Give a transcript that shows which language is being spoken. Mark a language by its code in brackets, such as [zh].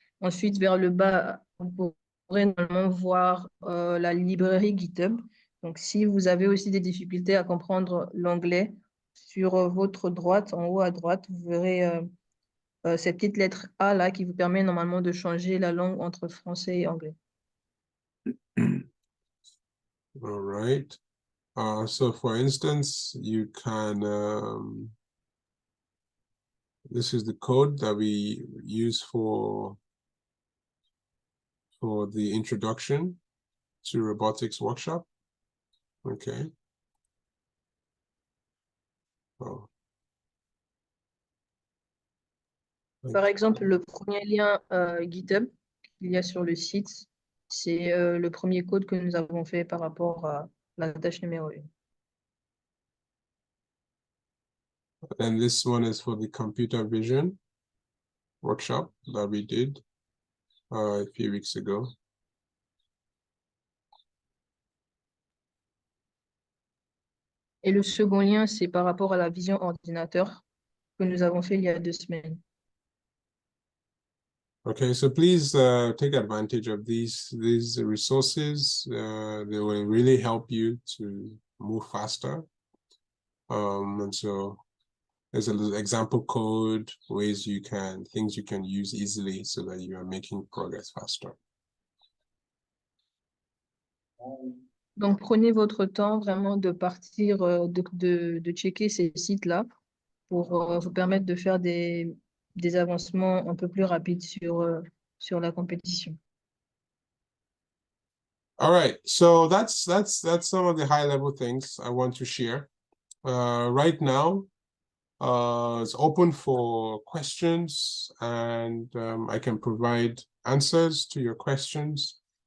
[fr] Ensuite, vers le bas, vous pourrez normalement voir la librairie GitHub. Donc, si vous avez aussi des difficultés à comprendre l'anglais, sur votre droite, en haut à droite, vous verrez cette petite lettre A là qui vous permet normalement de changer la langue entre français et anglais. [en] All right. So for instance, you can, this is the code that we use for the introduction to robotics workshop. Okay. Oh. [fr] Par exemple, le premier lien GitHub qu'il y a sur le site, c'est le premier code que nous avons fait par rapport à la tâche numéro 1. [en] And this one is for the computer vision workshop that we did a few weeks ago. [fr] Et le second lien, c'est par rapport à la vision ordinateur que nous avons fait il y a 2 semaines. [en] Okay, so please take advantage of these resources. They will really help you to move faster. And so there's an example code, things you can use easily so that you are making progress faster. [fr] Donc, prenez votre temps vraiment de partir, de checker ces sites-là pour vous permettre de faire des avancements un peu plus rapides sur la compétition. [en] All right, so that's some of the high level things I want to share. Right now, it's open for questions, and I can provide answers to your questions.